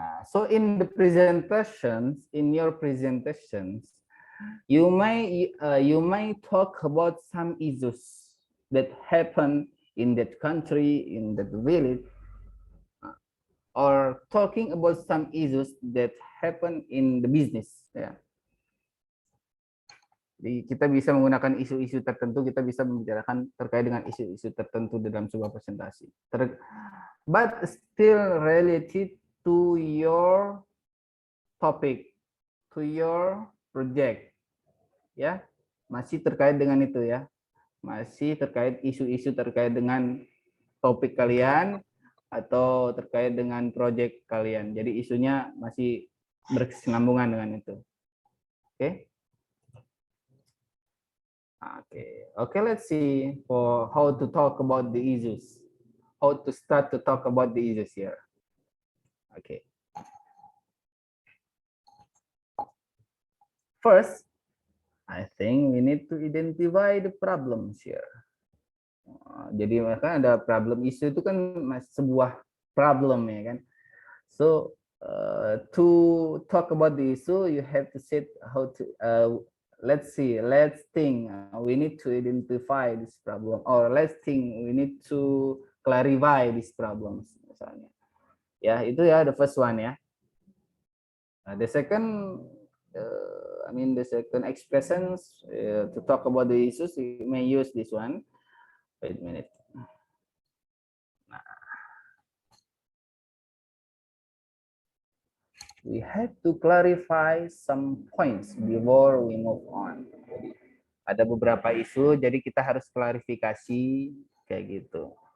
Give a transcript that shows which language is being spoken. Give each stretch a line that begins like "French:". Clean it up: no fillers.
English: So in the presentations, in your presentations, you may talk about some issues that happen in that country, in that village, or talking about some issues that happen in the business.
Indonesian: Ya. Jadi kita bisa menggunakan isu-isu tertentu, kita bisa membicarakan terkait dengan isu-isu tertentu dalam sebuah presentasi.
English: But still related to your topic, to your project.
Indonesian: Ya, masih terkait dengan itu ya. Masih terkait isu-isu terkait dengan topik kalian atau terkait dengan project kalian. Jadi isunya masih berkesinambungan dengan itu. Oke.
English: Okay, let's see for how to talk about the issues. how to start to talk about the issues here. Okay. First, I think we need to identify the problems here.
Indonesian: Jadi kan ada problem, isu itu kan sebuah problem ya kan.
English: So to talk about the issue, you have to set how to let's think. We need to identify this problem, or let's think we need to clarify these problems misalnya.
Indonesian: Ya itu ya
English: the first one ya. The second, the second expressions to talk about the issues, you may use this one. Wait a minute. We have to clarify some points before we move on.
Indonesian: Jadi, ada beberapa isu, jadi kita harus klarifikasi kayak gitu.